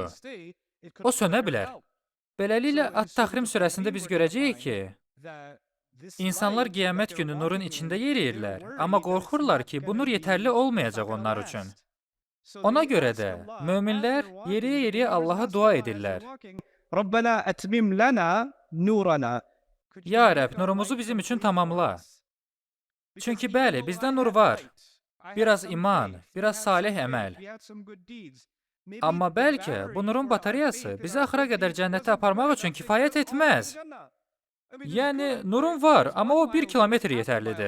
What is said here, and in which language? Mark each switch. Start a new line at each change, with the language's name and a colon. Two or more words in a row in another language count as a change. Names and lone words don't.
Azerbaijani: O sönə bilər. Beləliklə, At-Tahrim surəsində biz görəcəyik ki, insanlar qiyamət günü nurun içində yeriyirlər, amma qorxurlar ki, bu nur yetərli olmayacaq onlar üçün. Ona görə də möminlər yeriyə-yeriyə Allaha dua edirlər.
Arabic: ربنا أتمم لنا نورنا.
Azerbaijani: Ya Rəbb, nurumuzu bizim üçün tamamla. Çünki bəli, bizdə nur var. Biraz iman, biraz salih əməl. Amma bəlkə bu nurun batareyası bizi axıra qədər cənnətə aparmaq üçün kifayət etməz. Yəni, nurun var, amma o 1 kilometr yetərlidir.